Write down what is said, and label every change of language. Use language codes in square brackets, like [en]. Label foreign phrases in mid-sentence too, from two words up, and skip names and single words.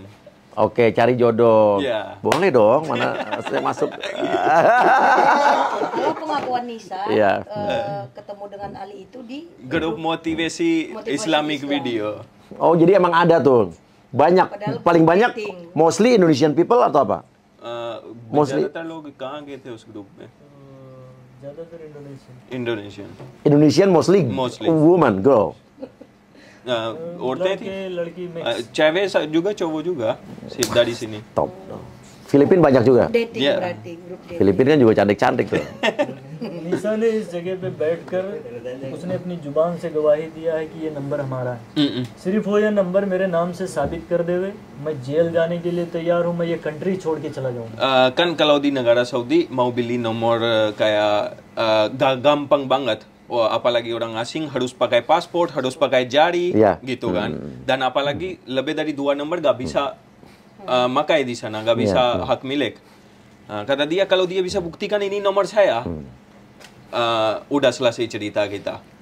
[id] Oke, cari jodoh. Iya. Boleh dong, mana saya masuk. Kalau pengakuan Nisa Iya. ketemu dengan Ali itu di Grup motivasi Islamic Islam. video. Oh, jadi emang ada tuh. Banyak, Padahal paling banyak dating. [en] mostly Indonesian people [id] atau apa? [en] Mostly- [hi] ज्यादातर लोग कहाँ गए थे उस ग्रुप में? ज़्यादातर इंडोनेशियन। इंडोनेशियन. [en] Indonesian mostly, Mostly. woman, girl. [hi] औरतें थी. लड़की मिक्स। [id] Cewek juga, cowok juga. Dari sini. Top. Filipin banyak juga. dating Iya. berarti grup dating. Filipin kan juga cantik-cantik tuh. [hi] निशा ने इस जगह पे बैठकर उसने अपनी जुबान से गवाही दिया है कि ये नंबर हमारा है। सिर्फ वो ये नंबर मेरे नाम से साबित कर देवे, मैं जेल जाने के लिए तैयार हूँ, मैं ये कंट्री छोड़ के चला जाऊंगा। [id] Kan kalau di negara Saudi mau beli nomor kayak gampang banget. Wah, apalagi orang asing harus pakai paspor, harus pakai jari, Iya. gitu kan. Dan apalagi lebih dari 2 nomor gak bisa makai di sana, gak bisa hak milik. Kata dia kalau dia bisa buktikan ini nomor saya, udah selesai cerita kita.